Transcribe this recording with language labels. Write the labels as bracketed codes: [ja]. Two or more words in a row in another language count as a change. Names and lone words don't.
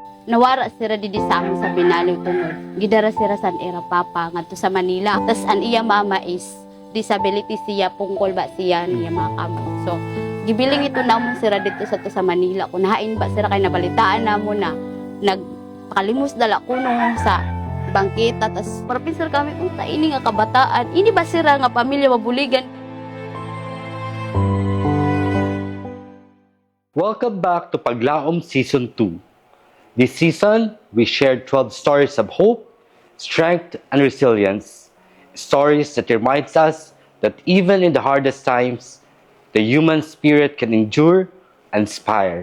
[msb] nawara sira didi sa amin sa Binaliw tungod. Gidara sira san era papa ngadto sa Manila. Tas an iya mama is disability siya, pungkol ba siya niya mga kamot. So, gibiling ito namon sira dito sa Manila. Kung nahain ba sira kay nabalitaan namo na nagpakalimos dala kuno sa bangketa. Tas parapin sir kami, unta ini nga kabataan. Ini ba sira nga pamilya mabuligan? [en] Welcome back to Paglaom Season 2. This season, we shared 12 stories of hope, strength, and resilience. Stories that reminds us that even in the hardest times, the human spirit can endure and inspire.